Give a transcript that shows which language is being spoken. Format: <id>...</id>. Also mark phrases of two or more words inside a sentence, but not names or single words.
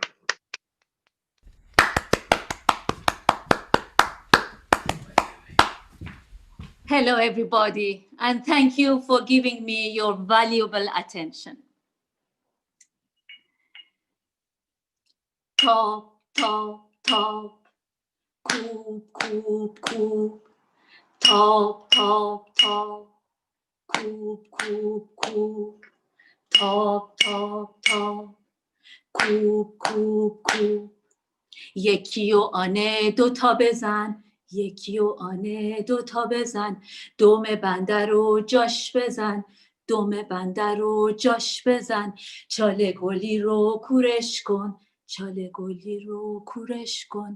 <en>Hello, everybody, and thank you for giving me your valuable attention. Top, top, top, coop, coop, coop. Top, top, top, coop, coop, coop. Top, top, top, coop, coop, coop.</en> <fa>یکی و آنه دوتا بزن، یکی و آنه دوتا بزن، دم بنده رو جاش بزن، دم بنده رو جاش بزن، چاله گلی رو کورش کن، چاله گلی رو کورش کن،</fa>